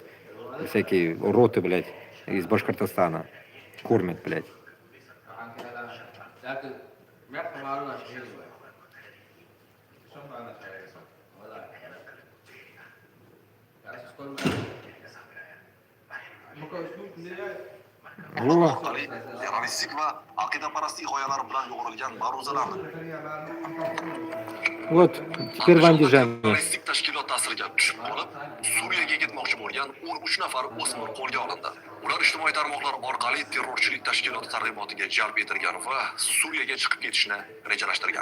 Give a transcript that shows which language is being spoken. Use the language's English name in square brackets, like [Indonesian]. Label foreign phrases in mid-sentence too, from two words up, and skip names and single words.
[Russian] Всякие роты, блядь, из Башкортостана. Кормят, блядь. Во. [Uzbek] orqali terroristik va aqidaparastlik g'oyalari bilan yo'g'rilgan ma'ruzalarni [Russian] Вот, теперь в Андижане. [Uzbek] terroristik tashkilot ta'siriga tushib qolib, Suriyaga ketmoqchi bo'lgan 13 nafar o'smir qo'lga olindi. Ular ijtimoiy tarmoqlar orqali terrorchilik tashkiloti targ'ibotiga jalb etilgan va Suriyaga chiqib ketishni rejalashtirgan.